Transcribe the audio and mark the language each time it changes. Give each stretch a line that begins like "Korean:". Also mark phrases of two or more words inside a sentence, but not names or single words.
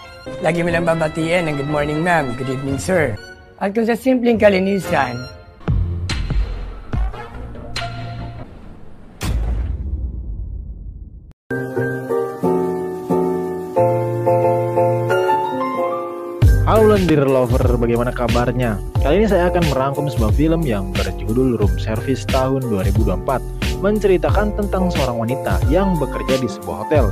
Filipino: Lagi mo lang babatiin ng
English: good morning ma'am, good evening sir.
Filipino: At kung sa simpleng kalinisan,
Indonesian: Halo lendir lover, bagaimana kabarnya? Kali ini saya akan merangkum sebuah film yang berjudul Room Service tahun 2024, menceritakan tentang seorang wanita yang bekerja di sebuah hotel.